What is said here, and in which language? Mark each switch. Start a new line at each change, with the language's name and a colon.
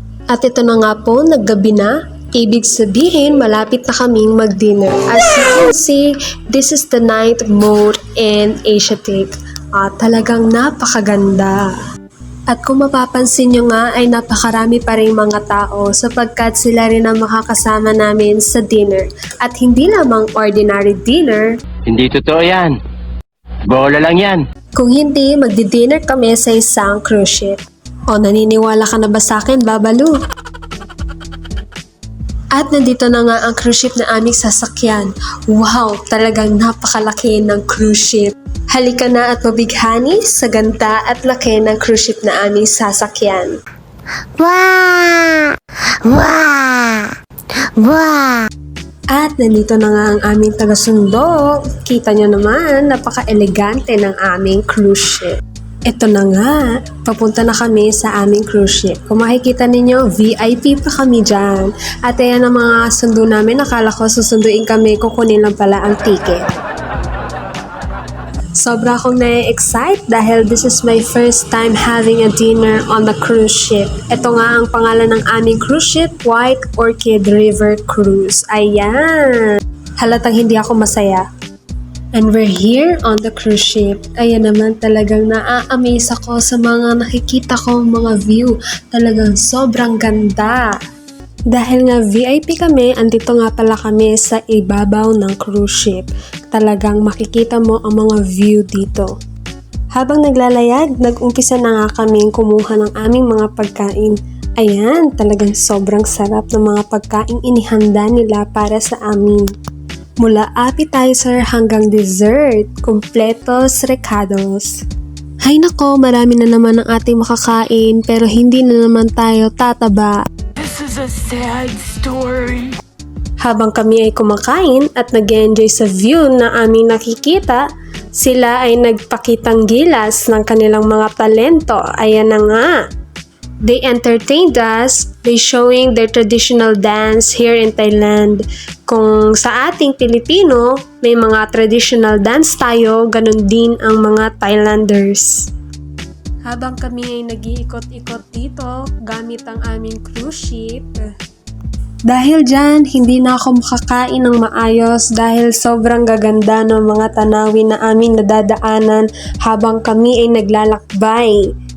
Filipino: At ito na nga po, naggabi na. Ibig sabihin, malapit na kaming mag-dinner.
English: As you can see, this is the night mode in Asiatique.
Filipino: Talagang napakaganda. At kung mapapansin nyo nga ay napakarami pa rin mga tao sapagkat sila rin ang makakasama namin sa dinner. At hindi lamang ordinary dinner. Hindi totoo yan. Bola lang yan. Kung hindi, magdi-dinner kami sa isang cruise ship. O, naniniwala ka na ba sa akin, Babalu? At nandito na nga ang cruise ship na aming sasakyan. Wow, talagang napakalaki ng cruise ship. Halika na at mabighani sa ganda at laki ng cruise ship na aming sasakyan. Wow! Wow! Wow! At nandito na nga ang aming taga-sundo. Kita nyo naman, napaka-elegante ng aming cruise ship. Ito na nga, papunta na kami sa aming cruise ship. Kung makikita ninyo, VIP pa kami dyan. At ayan ang mga sundo namin. Nakala ko susunduin kami, kukunin lang pala ang ticket. Sobra akong na-excite dahil
English: this is my first time having a dinner on the cruise ship.
Filipino: Ito nga ang pangalan ng aming cruise ship, White Orchid River Cruise. Ayan! Halatang hindi ako masaya.
English: And we're here on the cruise ship.
Filipino: Ayan naman, talagang naa-amaze ako sa mga nakikita kong mga view. Talagang sobrang ganda. Dahil nga VIP kami, andito nga pala kami sa ibabaw ng cruise ship. Talagang makikita mo ang mga view dito. Habang naglalayag, nag-umpisa na nga kaming kumuha ng aming mga pagkain. Ayan, talagang sobrang sarap ng mga pagkain inihanda nila para sa amin. Mula appetizer hanggang dessert, kumpletos, recados. Hay nako, marami na naman ang ating makakain pero hindi na naman tayo tataba.
English: This is a sad story.
Filipino: Habang kami ay kumakain at nag-enjoy sa view na aming nakikita, sila ay nagpakitang gilas ng kanilang mga talento. Ayan na nga.
English: They entertained us by showing their traditional dance here in Thailand.
Filipino: Kung sa ating Pilipino, may mga traditional dance tayo, ganun din ang mga Thailanders. Habang kami ay nag-iikot-ikot dito gamit ang aming cruise ship, dahil dyan, hindi na ako makakain ng maayos dahil sobrang gaganda ng mga tanawin na aming nadadaanan habang kami ay naglalakbay.